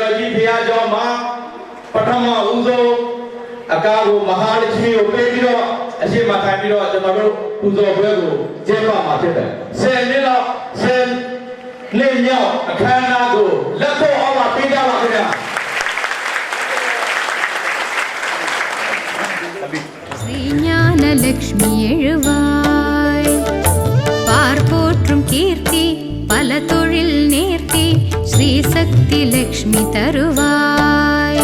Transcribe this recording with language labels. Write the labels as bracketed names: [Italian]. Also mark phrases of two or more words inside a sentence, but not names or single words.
[Burmese] ပထမဦးဆုံးအကားကိုမဟာလက္ခမီကိုပေးပြီးတော့အရှိမထိုင်ပြီးတော့ကျွန်တော်တို့ပူဇော်ပွဲကိုကျင်းပမှာဖြစ်တယ်10နှစ်လောက်10နှစ်မြောက်အခမ်းအနားကိုလက်ဖို့အောင်မှာပေးကြပါခင်ဗျာ [Tamil] ஸ்ரீஞானலக்ஷ்மி எழுவாய் பார்போற்றும் கீர்த்தி பல தொழில் நேர்த்தி ஸ்ரீ சக்தி லக்ஷ்மி தருவாய்